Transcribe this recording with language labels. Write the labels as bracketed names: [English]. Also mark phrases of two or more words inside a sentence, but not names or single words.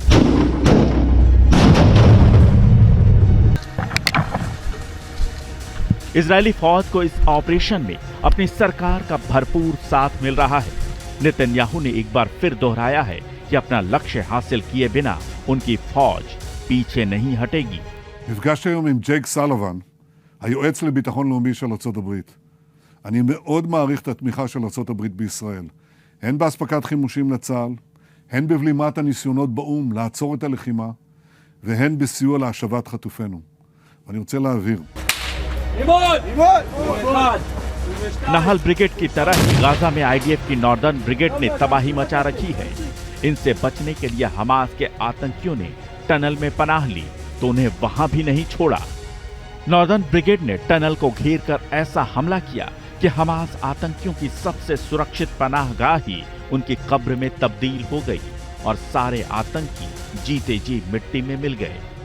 [Hindi] इजरायली फौज को इस ऑपरेशन में अपनी सरकार का भरपूर साथ मिल रहा है। नेतन्याहू ने एक बार फिर दोहराया है कि अपना लक्ष्य हासिल किए बिना उनकी फौज पीछे नहीं हटेगी। [Hebrew] נפגשתי היום עם ג'ייק סלוון, היועץ לביטחון לאומי של ארצות הברית. אני מאוד מעריך את התמיכה של ארצות הברית בישראל, הן באספקת חימושים לצה"ל, הן בבלימת הניסיונות באום לעצור את הלחימה, והן בסיוע להשבת חטופינו. ואני רוצה להבהיר. [Hindi] नाहल ब्रिगेड की तरह ही गाजा में आईडीएफ की नॉर्दर्न ब्रिगेड ने तबाही मचा रखी है। इनसे बचने के लिए हमास के आतंकियों ने टनल में पनाह ली तो उन्हें वहां भी नहीं छोड़ा। नॉर्दर्न ब्रिगेड ने टनल को घेर कर ऐसा हमला किया कि हमास आतंकियों की सबसे सुरक्षित पनाहगाह ही उनकी कब्र में तब्दील हो गई और सारे आतंकी जीते जी मिट्टी में मिल गए।